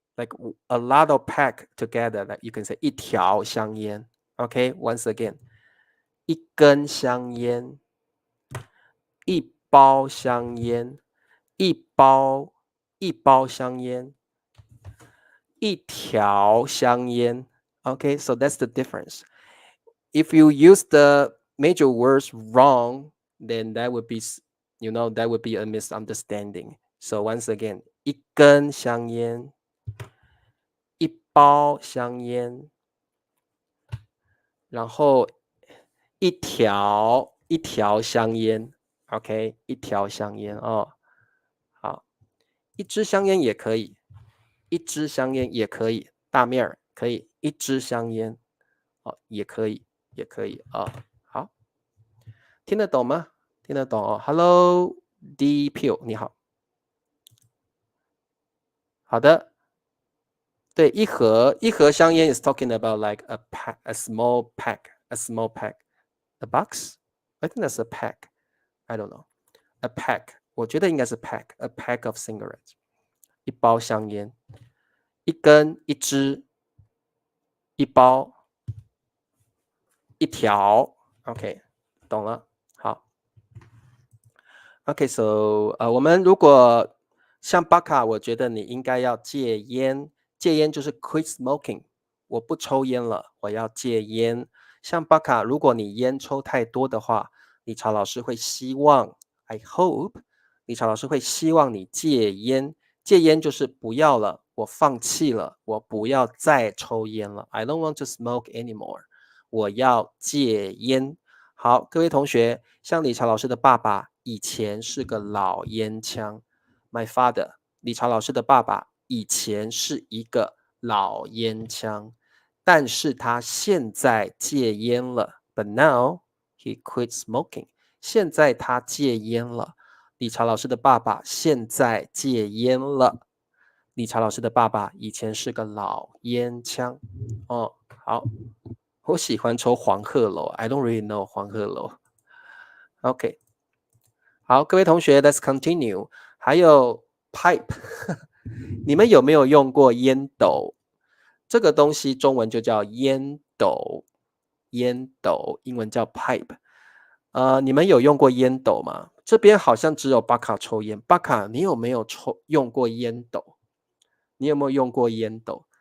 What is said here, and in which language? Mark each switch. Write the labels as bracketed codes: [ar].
[en] Like a lot of pack together, like you can say 一条香烟。 [zh] OK, [en] once again， [zh] 一根香烟，一包香烟，一包香烟，一条香烟。 [en] Okay, so that's the difference. If you use the major words wrong, then that would be, that would be a misunderstanding. So once again, [zh] 一根香烟，一包香烟，然后一条香烟 ，OK， 一条香烟哦，好，一支香烟也可以，一支香烟也可以，大面儿可以，一支香烟哦，也可以，也可以啊、哦，好，听得懂吗？听得懂哦 [en] ，Hello D P， [zh] 你好，好的，对，一盒香烟 [en] is talking about like a pack, a small pack, a small pack, a box. I think that's a pack. I don't know. [zh] A pack， 我觉得应该是 pack, [en] a pack of cigarettes， [zh] 一包香烟，一根，一支，一包，一条。 OK， 懂了。好。 OK，so，我们如果像巴卡，我觉得你应该要戒烟。戒烟就是 [en] quit smoking， [zh] 我不抽烟了，我要戒烟。像巴卡，如果你烟抽太多的话，理查老师会希望 [en] I hope [zh] 理查老师会希望你戒烟。戒烟就是不要了，我放弃了，我不要再抽烟了。 [en] I don't want to smoke anymore， [zh] 我要戒烟。好，各位同学，像理查老师的爸爸以前是个老烟枪。 [en] My father， [zh] 理查老师的爸爸以前是一个老烟枪，但是他现在戒烟了。 [en] But now he quit smoking。 [zh] 现在他戒烟了。理查老师的爸爸现在戒烟了。理查老师的爸爸以前是个老烟枪。哦，好。我喜欢抽黄鹤楼 [en] ，I don't really know 黄鹤楼。 [zh] OK， 好，各位同学 ， [en] Let's continue。 [zh] 还有 pipe， 你们有没有用过烟斗？这个东西中文就叫烟斗，烟斗英文叫 pipe。你们有用过烟斗吗？这边好像只有巴卡抽烟。巴卡，你有没有用过烟斗？你有没有用过烟斗？